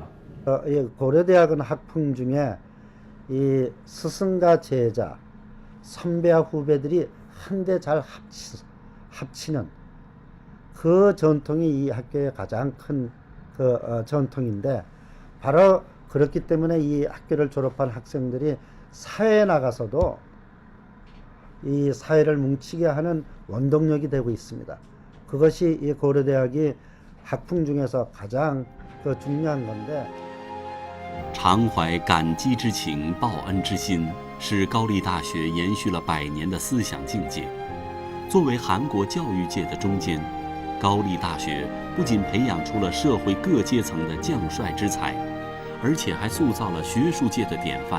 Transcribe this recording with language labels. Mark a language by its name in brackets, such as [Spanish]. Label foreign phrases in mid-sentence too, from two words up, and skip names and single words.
[Korean] 고려대학은 학풍 중에 이 스승과 제자, 선배와 후배들이 한데 잘 합치는 그 전통이 이 학교의 가장 큰 전통인데 바로 그렇기 때문에 이 학교를 졸업한 학생들이 사회에 나가서도 이 사회를 뭉치게 하는 원동력이 되고 있습니다. 그것이 이 고려대학이 학풍 중에서 가장 중요한 건데 [Chinese] 常怀感激之情、报恩之心，是高丽大学延续了100年的思想境界。作为韩国教育界的中坚，高丽大学不仅培养出了社会各阶层的将帅之才，而且还塑造了学术界的典范。